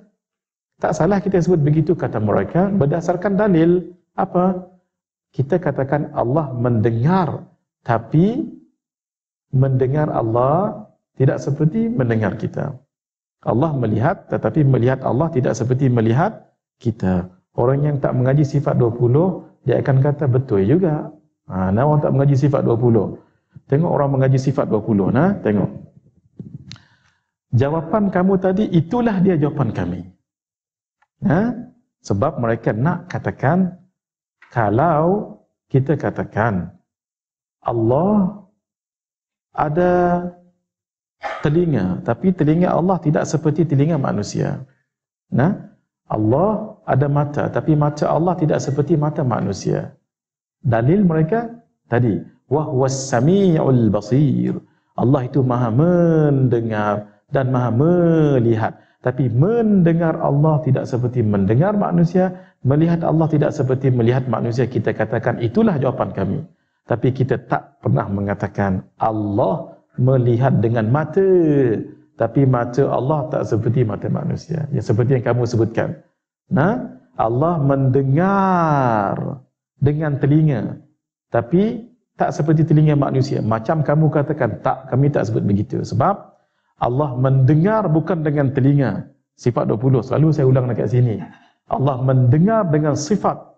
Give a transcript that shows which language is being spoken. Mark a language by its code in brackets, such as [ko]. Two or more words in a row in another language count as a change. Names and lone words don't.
[ms] Tak salah kita sebut begitu kata mereka berdasarkan dalil. Apa? Kita katakan Allah mendengar, tapi mendengar Allah tidak seperti mendengar kita. Allah melihat, tetapi melihat Allah tidak seperti melihat kita. Orang yang tak mengaji sifat 20, dia akan kata betul juga. Nah, orang tak mengaji sifat 20. Tengok orang mengaji sifat 20. Nah, tengok. Jawapan kamu tadi, itulah dia jawapan kami. Sebab mereka nak katakan, kalau kita katakan Allah ada telinga, tapi telinga Allah tidak seperti telinga manusia. Allah ada mata, tapi mata Allah tidak seperti mata manusia. Dalil mereka tadi, [ar] وهو السميع البصير. [ms] Allah itu maha mendengar dan maha melihat. Tapi mendengar Allah tidak seperti mendengar manusia, melihat Allah tidak seperti melihat manusia. Kita katakan itulah jawapan kami. Tapi kita tak pernah mengatakan Allah melihat dengan mata, tapi mata Allah tak seperti mata manusia. Ya, seperti yang kamu sebutkan. Allah mendengar dengan telinga, tapi tak seperti telinga manusia. Macam kamu katakan, tak, kami tak sebut begitu. Sebab Allah mendengar bukan dengan telinga. Sifat 20, selalu saya ulang dekat sini. Allah mendengar dengan sifat.